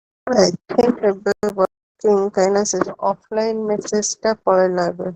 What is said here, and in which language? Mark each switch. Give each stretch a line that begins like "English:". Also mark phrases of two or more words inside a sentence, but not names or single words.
English: I think
Odia: ଏବେ working କାହିଁକିନା ସେ
English: offline message
Odia: ଟା ପଳେଇଲା ଏବେ।